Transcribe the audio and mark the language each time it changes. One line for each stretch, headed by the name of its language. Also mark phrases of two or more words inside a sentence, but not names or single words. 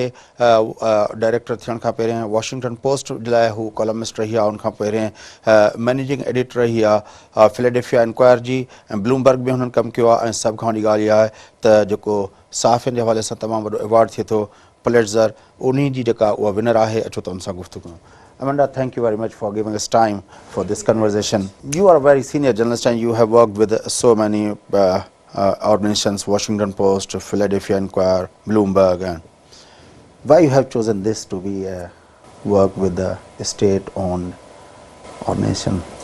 Sindhi: डायरेक्टर थियण खां पहिरियों वॉशिंगटन पोस्ट जे लाइ हू कॉलमिस्ट रही आहे। उनखां पहिरियों मैनेजिंग एडिटर रही आहे फिलेडेल्फिया इंक्वायर जी, ऐं ब्लूमबर्ग में हुननि कमु कयो आहे। ऐं सभ खां वॾी ॻाल्हि इहा आहे त जेको सहाफ़ियुनि जे हवाले सां तमामु वॾो अवॉर्ड थिए थो पुलिट्ज़र, उन्ही जी जेका उहा विनर आहे। अचो त उन सां गुफ़्तगू।
English: Amanda, thank you very much for giving us time for this conversation. You are a very senior journalist and you have worked with so many organizations, Washington Post, Philadelphia Inquirer, Bloomberg. And why you have chosen this to be work with the state-owned organization?